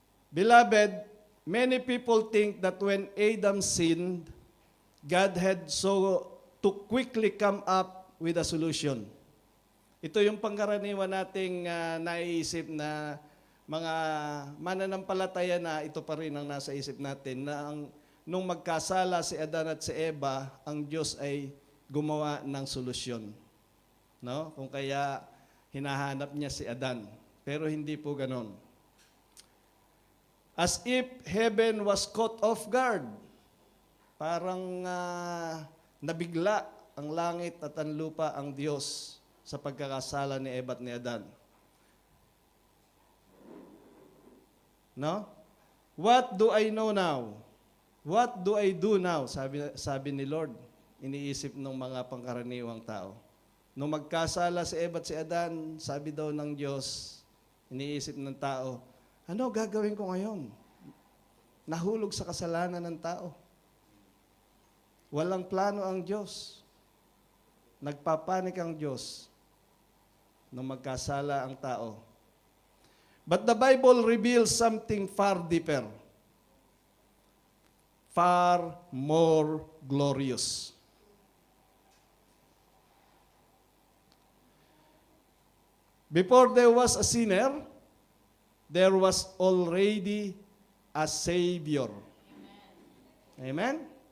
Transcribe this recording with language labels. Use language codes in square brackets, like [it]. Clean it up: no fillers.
[en] Beloved, many people think that when Adam sinned, God had to quickly come up with a solution. [tl] Ito yung pangkaraniwan nating naiisip na mga mananampalataya na ito pa rin ang nasa isip natin na nung magkasala si Adan at si Eva, ang Diyos ay gumawa ng solusyon. No? Kung kaya hinahanap niya si Adan. Pero hindi po ganon. [en] As if heaven was caught off guard. [tl] Parang nabigla ang langit at ang lupa ang Diyos sa pagkakasala ni Eva at ni Adan. [en] No? What do I know now? What do I do now? [tl] Sabi ni Lord, iniisip ng mga pangkaraniwang tao. Nung magkasala si Eva at si Adan, sabi daw ng Diyos, iniisip ng tao, ano gagawin ko ngayon? Nahulog sa kasalanan ng tao. Walang plano ang Diyos. Nagpapanik ang Diyos nung magkasala ang tao. [en] But the Bible reveals something far deeper, far more glorious. Before there was a sinner, there was already a Savior. Amen?